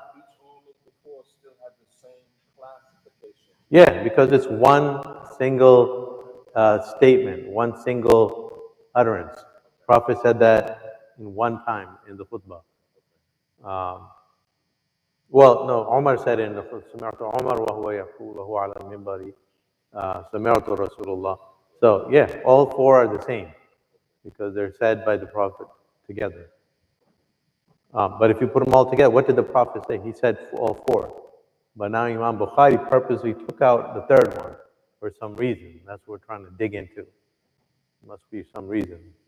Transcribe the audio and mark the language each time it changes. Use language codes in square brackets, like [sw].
[en] Each only before still had the same classification. Yeah, because it's one single statement, one single utterance. Prophet said that in one time in the khutbah. Um, well, no, Omar said it in the khutbah. [ar] سمعت عمر وهو يقول وهو على المنبر سمعت رسول الله. [en] So yeah, all 4 are the same because they're said by the Prophet together. But if you put them all together, what did the Prophet say? He said all 4. But now Imam Bukhari purposely took out the 3rd one for some reason. That's what we're trying to dig into. Must be some reason.